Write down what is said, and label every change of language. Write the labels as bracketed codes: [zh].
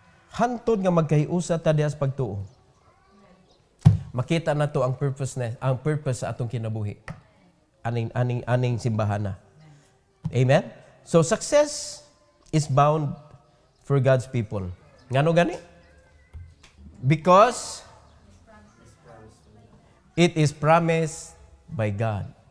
[ceb] Hantod nga magkahiusa ta diha sa pagtuo. Makita na to ang purpose sa atong kinabuhi. Aning simbahana. Amen? [en] So success is bound for God's people. [ceb] Ngano gani? [en] Because it is promised by God.